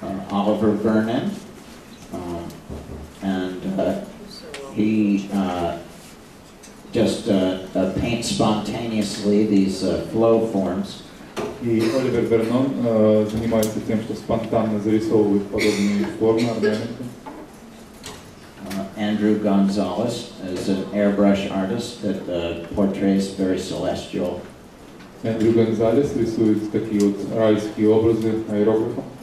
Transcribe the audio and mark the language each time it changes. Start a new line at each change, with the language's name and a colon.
English: Oliver Vernon, and he just paints spontaneously these flow forms.
Russian: И Оливер Вернон занимается тем, что спонтанно зарисовывает подобные формы, орнаменты.
English: Andrew Gonzalez is an airbrush artist that portrays very celestial.
Russian: Эндрю Гонзалес рисует такие вот райские образы аэрографом.